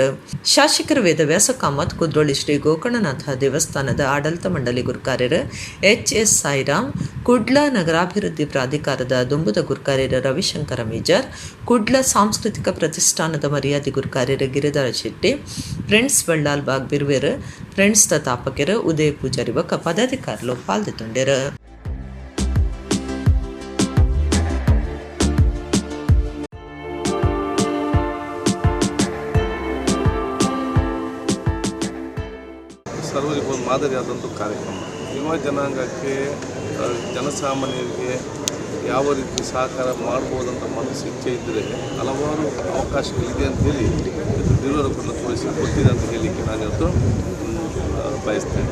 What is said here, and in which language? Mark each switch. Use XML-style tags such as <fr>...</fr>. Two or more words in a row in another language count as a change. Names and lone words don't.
<tcy>ಶಾಸಕರ ವೇದವ್ಯಾಸ ಕಾಮತ್ ಕುದ್ರೋಳಿ ಶ್ರೀ ಗೋಕರ್ಣನಾಥ ದೇವಸ್ಥಾನದ ಆಡಳಿತ ಮಂಡಳಿ ಗುರ್ಕಾರ್ಯರು ಎಚ್.ಎಸ್. ಸಾಯಿರಾಮ್, ಕುಡ್ಲ ನಗರಾಭಿವೃದ್ಧಿ ಪ್ರಾಧಿಕಾರದ ದುಂಬುದ ಗುರ್ಕಾರ್ಯರು ರವಿಶಂಕರ ಮೇಜರ್, ಕುಡ್ಲ ಸಾಂಸ್ಕೃತಿಕ ಪ್ರತಿಷ್ಠಾನದ ಮರ್ಯಾದೆ ಗುರ್ಕಾರ್ಯರು ಗಿರಿಧರ ಶೆಟ್ಟಿ, ಫ್ರೆಂಡ್ಸ್ ಬಳ್ಳಾಲ್ಬಾಗ್ ಬಿರುವೇರು ಫ್ರೆಂಡ್ಸ್ ತಾಪಕರು ಉದಯ ಪೂಜಾರಿ ಬೊಕ್ಕ ಪದಾಧಿಕಾರಿಗಳು ಪಾಲ್ಗೊಂಡಿರು.</tcy> <kn>ಸರ್ವರಿಗೂ ಒಂದು ಮಾದರಿಯಾದಂಥ ಕಾರ್ಯಕ್ರಮ. ಯುವ ಜನಾಂಗಕ್ಕೆ ಜನಸಾಮಾನ್ಯರಿಗೆ ಯಾವ ರೀತಿ ಸಹಕಾರ ಮಾಡ್ಬೋದಂತ ಮನಸ್ಸು ಇಚ್ಛೆ ಇದ್ದರೆ ಹಲವಾರು ಅವಕಾಶಗಳಿದೆ ಅಂತೇಳಿ ಬಿರುವೇರು ಕುಡ್ಲ ಕೊಟ್ಟಿದೆ ಅಂತ ಹೇಳಲಿಕ್ಕೆ ನಾನಿವತ್ತು ಬಯಸ್ತೇನೆ.</kn>